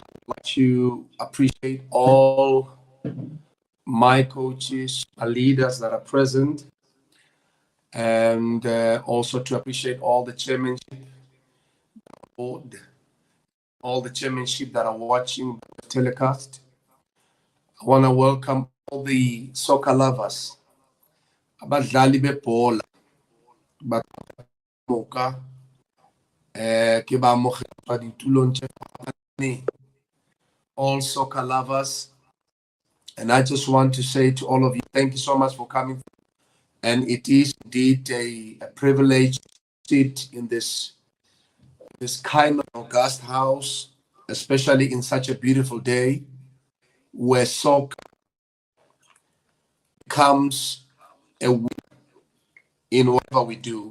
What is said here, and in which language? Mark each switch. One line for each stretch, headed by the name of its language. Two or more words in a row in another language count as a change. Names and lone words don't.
English: like to appreciate all my coaches, my leaders that are present, and also to appreciate all the chairmanship board, all the chairmanship that are watching the telecast. I want to welcome all the soccer lovers,
Zulu: abadlali bebhola, bamoka,
Southern Sotho: ke ba amogela ditulong tse fapaneng,
English: all soccer lovers. And I just want to say to all of you, thank you so much for coming. And it is indeed a privilege to sit in this kind of august house, especially in such a beautiful day where soccer becomes a win in whatever we do.